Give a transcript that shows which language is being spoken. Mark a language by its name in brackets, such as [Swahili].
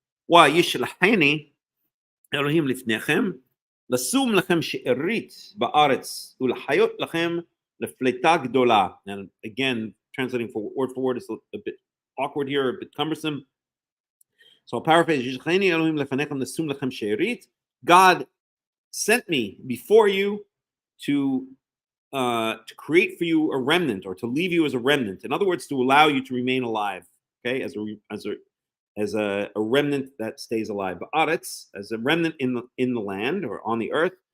[Hebrew] וישלחני אלוהים לפניכם לשום לכם שארית בארץ ולחיות לכם לפליטה גדולה. [English] And again, translating for word is a bit awkward here, a bit cumbersome. So I'll paraphrase. [Hebrew] ישלחני אלוהים לפניכם לשום לכם שארית. [English] God sent me before you to create for you a remnant, or to leave you as a remnant. In other words, to allow you to remain alive. Okay, as a remnant that stays alive. Ba'aretz, as a remnant in the land or on the earth.